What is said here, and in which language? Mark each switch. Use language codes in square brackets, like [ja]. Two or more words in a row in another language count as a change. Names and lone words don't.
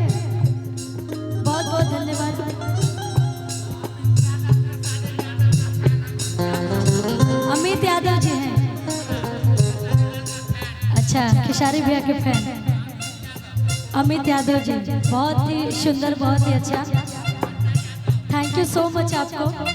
[hi] बहुत बहुत धन्यवाद। अमित यादव जी हैं। अच्छा, खेसारी भैया के फैन अमित यादव जी, बहुत ही सुंदर, बहुत ही अच्छा। [en] thank you so much आपको।